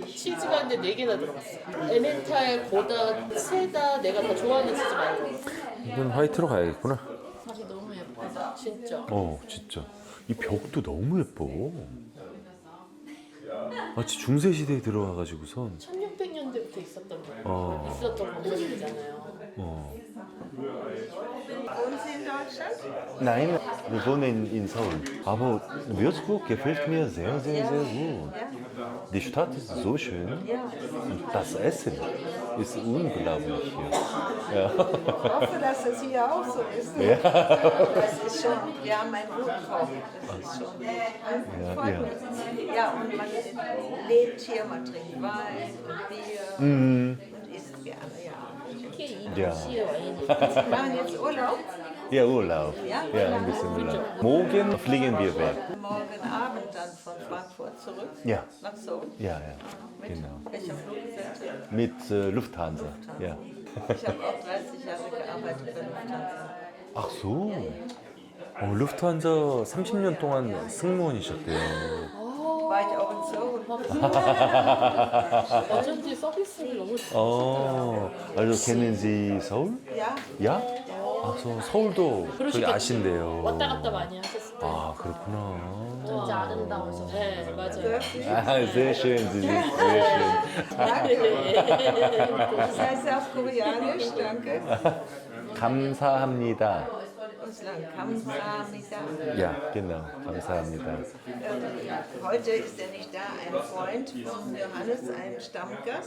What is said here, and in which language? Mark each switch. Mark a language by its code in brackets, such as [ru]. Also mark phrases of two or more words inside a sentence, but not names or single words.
[ko] 치즈가 근데 4개나 들어갔어. 에멘탈, 고다, 체다 내가 다 좋아하는 치즈 말고. 이건 화이트로 가야겠구나. 맛이 너무 예쁘다. 진짜. 진짜. 이 벽도 너무 예뻐. 마치 중세 시대에 들어와가지고선. 1600년대부터 있었던 있었던 건물이잖아요. [de] Wohnen Sie in Deutschland? Nein, wir wohnen in Seoul. Aber Würzburg gefällt mir sehr, sehr, sehr gut. Die Stadt ist so schön. Und das Essen ist unglaublich hier. Ich hoffe, dass es hier auch so ist. Das ist schon, wir haben einen guten Koch. Das ist schon freut mich. Ja, und man lebt hier, man trinkt Wein und Bier und isst gerne, ja. [ko] 특히 이 [de] Ja. [ko] 도시의 와인이 [de] Wir machen jetzt Urlaub. Ja, Urlaub. Ja? Ja, ein bisschen Urlaub. Morgen fliegen wir weg. Morgen Abend dann von Frankfurt zurück Ja. nach Seoul. Ja, ja. Mit Genau. welcher Fluggesellschaft? Mit Lufthansa. Ja. Ich habe auch 30 Jahre gearbeitet bei Lufthansa. ach so. [ko] 루프트한자 30년 동안 승무원이셨대요. [de] War ich auch in Seoul. [ko] 어쩐지 서비스를 너무 좋아. [de] also kennen Sie Seoul? Ja, Ja? [ko] 아, 서울도 저기 그러시겠지. 아신대요. 왔다 갔다 많이 하셨을 때. 아, 그렇구나. 진짜 아름다워서. 네, 맞아요. 아, [de] sehr schön, Sie sind sehr schön. das heißt auf Koreanisch, danke. [ko] 감사합니다. 우슬란 감사합니다. [de] Ja, genau. 감사합니다. Heute ist er nicht da, ein Freund von Johannes, ein Stammgast,